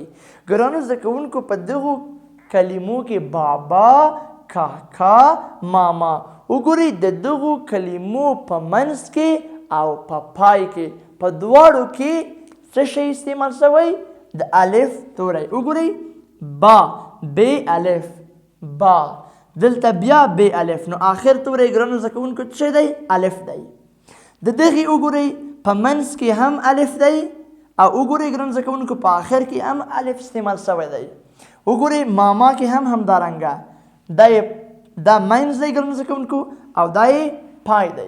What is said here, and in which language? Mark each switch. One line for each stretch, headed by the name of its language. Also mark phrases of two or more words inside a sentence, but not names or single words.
Pashto: ګرانو زده کوونکو په دغو کلمو کې بابا، کاکا، ماما. وګورئ د دغو کلمو په منځ کې او په پای کې په دواړو کې څه شی استعمال شوی؟ د الف توری. وګورئ با، ب الف، با. دلته بیا بې الف، نو آخر توری ګرانو زده کوونکو څه دی؟ الف دی. د دغې وګورئ په منځ کې هم الف دی او وګورئ ګرانو زده کوونکو په آخر کې هم الف استعمال شوی دی. وګورئ ماما کې هم همدارنګه دا منځ دی ګرانو زده کوونکو او دا یې پای دی.